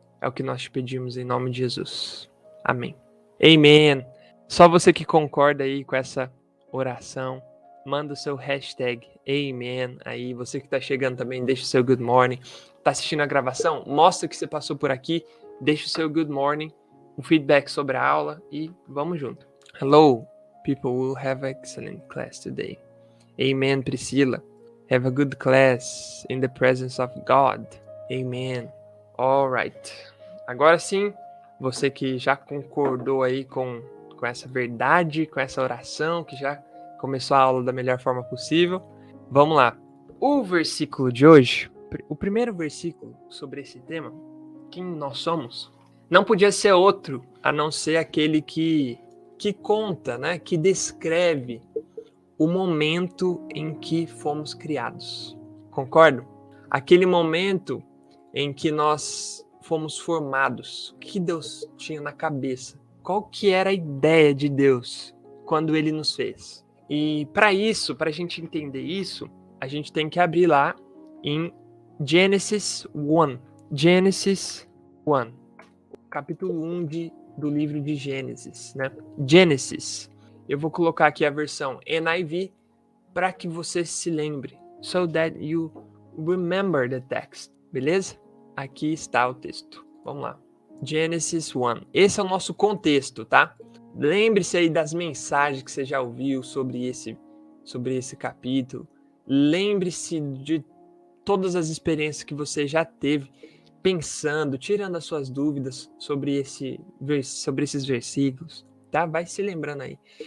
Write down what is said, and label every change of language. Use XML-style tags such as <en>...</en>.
<pt>É o que nós te pedimos em nome de Jesus. Amém. Amen. Só você que concorda aí com essa oração, manda o seu hashtag Amen aí. Você que tá chegando também, deixa o seu</pt> <en>good morning.</en> <pt>Tá assistindo a gravação? Mostra que você passou por aqui. Deixa o seu</pt> <en>good morning,</en> <pt>um feedback sobre a aula e vamos junto.</pt> <en>Hello, people will have an excellent class today. Amen, Priscila. Have a good class in the presence of God. Amen. Alright.</en> <pt>Agora sim, você que já concordou aí com essa verdade, com essa oração, que já começou a aula da melhor forma possível, vamos lá. O versículo de hoje, o primeiro versículo sobre esse tema, quem nós somos, não podia ser outro a não ser aquele que conta, né, que descreve o momento em que fomos criados. Concordo? Aquele momento em que nós fomos formados. O que Deus tinha na cabeça? Qual que era a ideia de Deus quando Ele nos fez? E para isso, para a gente entender isso, a gente tem que abrir lá em Genesis 1. Genesis 1. Capítulo 1 do livro de Gênesis, né? Genesis. Eu vou colocar aqui a versão NIV para que você se lembre.</pt> <en>So that you remember the text.</en> <pt>Beleza? Aqui está o texto. Vamos lá. Genesis 1. Esse é o nosso contexto, tá? Lembre-se aí das mensagens que você já ouviu sobre esse capítulo. Lembre-se de todas as experiências que você já teve pensando, tirando as suas dúvidas sobre esses versículos. Tá? Vai se lembrando aí.</pt>